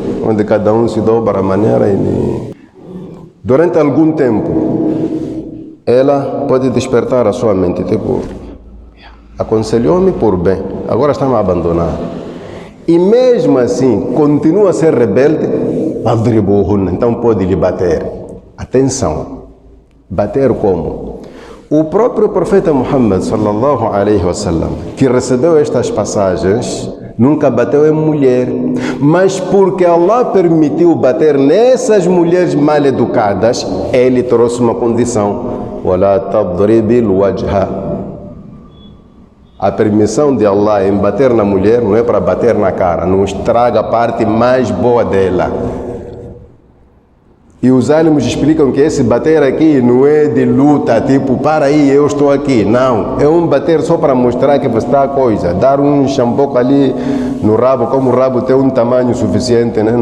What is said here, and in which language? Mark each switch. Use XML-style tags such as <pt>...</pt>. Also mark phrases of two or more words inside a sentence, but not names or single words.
<pt>Onde cada um se dobra a maneira. Durante algum tempo, ela pode despertar a sua mente, tipo, aconselhou-me por bem, agora está-me a abandonar. E mesmo assim, continua a ser rebelde, então pode lhe bater. Atenção, bater como? O próprio profeta Muhammad</pt> <ar>صلى الله عليه وسلم,</ar> <pt>que recebeu estas passagens, nunca bateu em mulher, mas porque Allah permitiu bater nessas mulheres mal educadas, ele trouxe uma condição:</pt> <ar>ولا تضرب الوجه.</ar> <pt>A permissão de Allah em bater na mulher não é para bater na cara, não estraga a parte mais boa dela. E os ânimos explicam que esse bater aqui não é de luta, tipo, para aí, eu estou aqui. Não, é um bater só para mostrar que você está a coisa. Dar um shampoo ali no rabo, como o rabo tem um tamanho suficiente, né?</pt>